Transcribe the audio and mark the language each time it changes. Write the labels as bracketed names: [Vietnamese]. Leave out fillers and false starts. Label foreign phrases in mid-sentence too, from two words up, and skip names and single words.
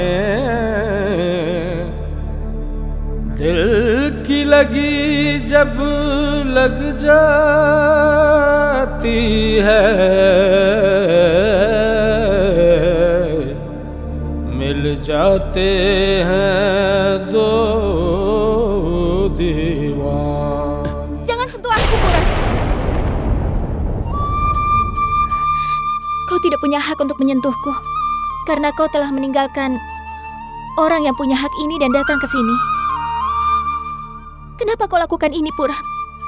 [Hindi] दिल की लगी जब लग जाती है मिल जाते हैं दो दीवान. [Indonesian] Jangan sentuh aku, Purab. Kau tidak punya hak untuk menyentuhku karena kau telah meninggalkan orang yang punya hak ini dan datang ke sini. Kenapa kau lakukan ini, Purab?